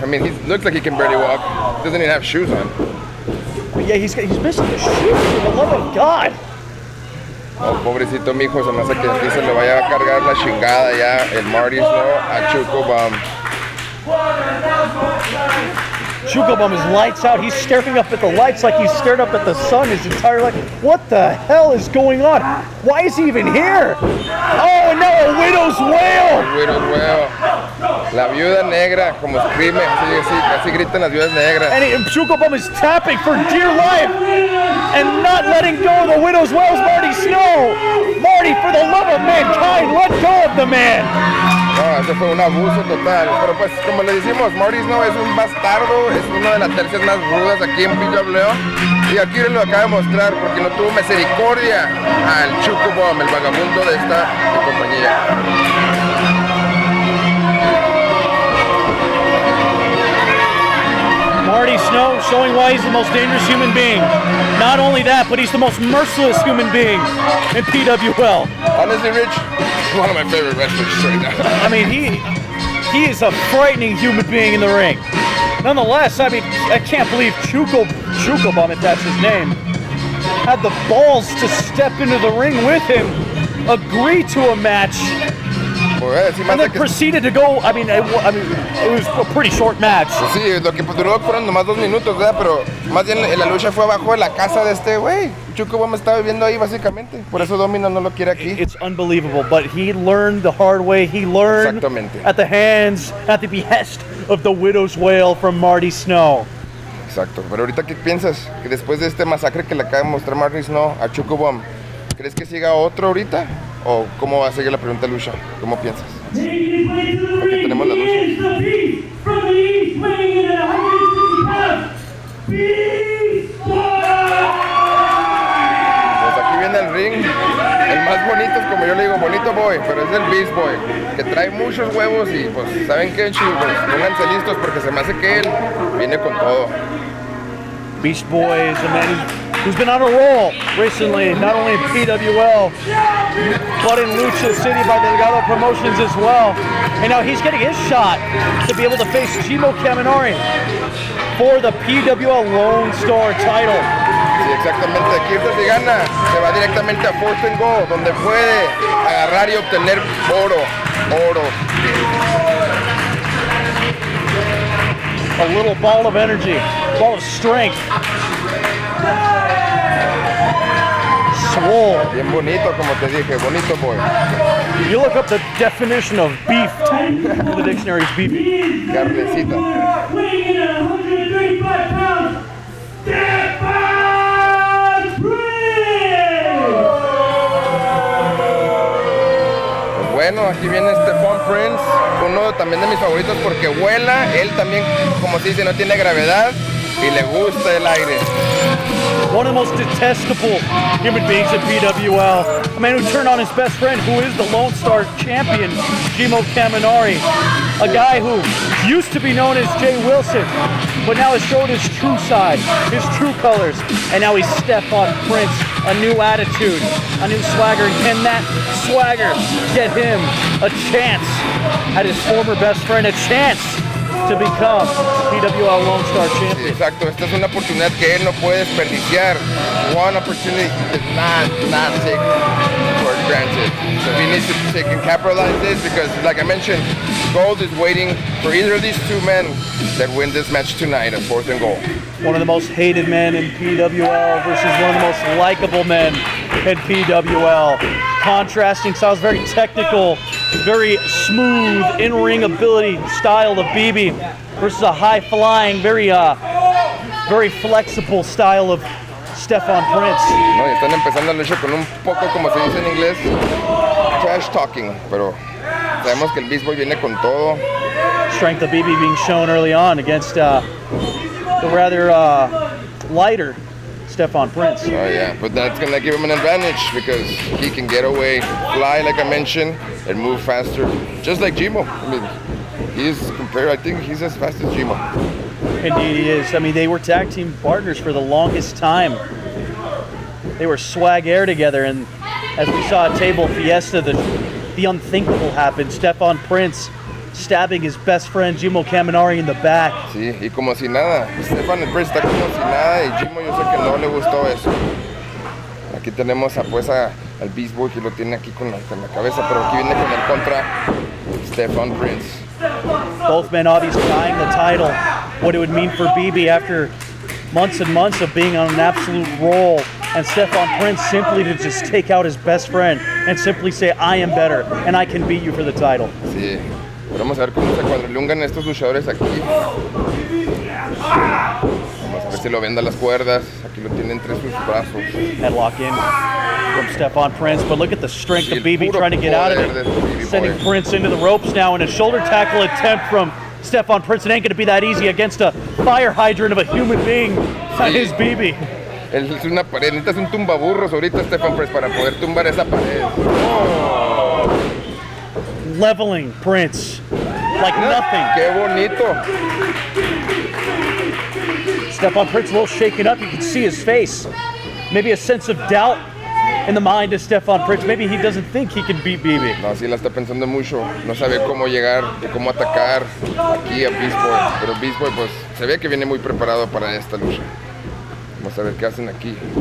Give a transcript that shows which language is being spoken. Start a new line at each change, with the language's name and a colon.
English: I mean, he looks like he can barely walk. He doesn't even have shoes on. But yeah, he's missing the shoes, for the love of God.
Spanish: Oh, pobrecito mijo, se me hace que aquí se le vaya a cargar la chingada ya el Marty Snow a Chuco Bumm.
English: Chuco Bumm is lights out. He's staring up at the lights like he's stared up at the sun his entire life. What the hell is going on? Why is he even here? Oh, and now a widow's wail. Widow's wail.
Spanish: La viuda negra, como escribe, así gritan las viudas negras.
English: And Chuco Bumm is tapping for dear life and not letting go of the widow's wail. Marty Snow. Marty, for the love of mankind, let go of the man.
Spanish: No, eso fue un abuso total. Pero pues, como le decimos, Marty Snow es un bastardo, es una de las tercias más rudas aquí en PWO. Y aquí lo acaba de mostrar porque no tuvo misericordia al Chuco Bumm, el vagabundo de esta compañía.
English: Marty Snow showing why he's the most dangerous human being. Not only that, but he's the most merciless human being in PWL. Honestly, Rich, one of my favorite wrestlers right now. I mean, he is a frightening human being in the ring. Nonetheless, I mean, I can't believe Chuco Bumm, if that's his name, had the balls to step into the ring with him, agree to a match, and then proceeded to go. I mean, it was a pretty short match.
Spanish: Sí, lo que duró fueron nomás 2 minutos, ¿verdad? Pero más bien la lucha fue abajo de la casa de este güey. Chuco Bumm estaba viviendo ahí básicamente. Por eso Domino no lo quiere aquí.
English: It's unbelievable, but he learned the hard way. He learned at the hands, at the behest of the widow's wail from Marty Snow.
Spanish: Exacto, pero ahorita ¿qué piensas? Que después de este masacre que le acaba de mostrar Marty Snow a Chuco Bumm, ¿crees que siga otro ahorita? ¿O cómo va a seguir la pregunta Lucha? ¿Cómo piensas? Aquí tenemos la lucha. Pues aquí viene el ring, el más bonito, como yo le digo, bonito boy, pero es el Beast Boy, que trae muchos huevos y pues, ¿saben qué, chicos? Pónganse listos porque se me hace que él viene con todo.
English: Beast Boy is a man who's been on a roll recently, not only in PWL, but in Lucha City by Delgado Promotions as well. And now he's getting his shot to be able to face Chimo Caminari for the PWL Lone Star title.
Spanish: Sí, exactamente. Aquí si gana, se va directamente a Fourth and Goal, donde puede agarrar y obtener oro.
English: A little ball of energy, ball of strength. Swole.
Spanish: Bien bonito, como te dije, bonito boy.
English: You look up the definition of beef in the dictionary, it's beefy.
Spanish: Carnecita.
English: Weighing in at 135 pounds, Stephon
Spanish: Pues bueno, aquí viene Stephon Prince, uno también de mis favoritos porque vuela, él también, como se dice, no tiene gravedad y le gusta el aire.
English: One of the most detestable human beings in PWL. I man who turned on his best friend, who is the Lone Star champion, Jimo Kaminari. A guy who used to be known as Jay Wilson, but now has showed his true side, his true colors, and now he's Stephon Prince, a new attitude, a new swagger. And can that swagger get him a chance at his former best friend, a chance to become PWL Lone Star
Spanish: Sí,
English: champion?
Spanish: exacto, esta es una oportunidad que él no puede desperdiciar.
English: One opportunity he did not take for granted. So he needs to take and capitalize this because, like I mentioned, gold is waiting for either of these two men that win this match tonight at 4th and goal. One of the most hated men in PWL versus one of the most likable men in PWL. Contrasting styles, very technical, very smooth in-ring ability style of BB versus a high-flying, very flexible style of Stephon Prince.
Spanish: No, y están empezando la lucha con un poco, como se dice en inglés,
English: trash talking,
Spanish: pero sabemos que el Beast Boy viene con todo.
English: Strength of BB being shown early on against the rather lighter Stephon Prince. Oh yeah, but that's gonna give him an advantage because he can get away, fly like I mentioned, and move faster, just like Jimo. I mean, I think he's as fast as Jimo. Indeed he is. I mean, they were tag team partners for the longest time. They were swag air together, and as we saw at Table Fiesta, the unthinkable happened. Stephon Prince stabbing his best friend Jimo Kaminari in the back.
Spanish: Sí, y como si nada. Stephon Prince está como si nada y Jimo yo sé que no le gustó eso. Aquí tenemos al Beast Boy que lo tiene aquí con la cabeza, pero aquí viene con el contra Stephon Prince.
English: Both men obviously eyeing the title, what it would mean for BB after months and months of being on an absolute roll, and Stephon Prince simply to just take out his best friend and simply say, I am better and I can beat you for the title.
Spanish: Sí. Vamos a ver cómo se cuadrilungan estos luchadores aquí. Vamos a ver si lo venda las cuerdas. Aquí lo tiene entre sus brazos.
English: Headlock in from Stephon Prince, but look at the strength of BB trying to get out of it. Sending Prince into the ropes now, and a shoulder tackle attempt from Stephon Prince. It ain't going to be that easy against a fire hydrant of a human being. That is BB.
Spanish: Es una pared. Necesitas un tumbaburros ahorita, Stephon Prince, para poder tumbar esa pared. Oh.
English: Leveling Prince like nothing.
Spanish: Qué bonito.
English: Stephon Prince a little shaken up. You can see his face. Maybe a sense of doubt in the mind of Stephon Prince. Maybe he doesn't think he can beat BB.
Spanish: No, sí la está pensando mucho. No sabe cómo llegar y cómo atacar aquí a Beast Boy. Pero Beast Boy pues se ve que viene muy preparado para esta lucha. Vamos a ver qué hacen aquí.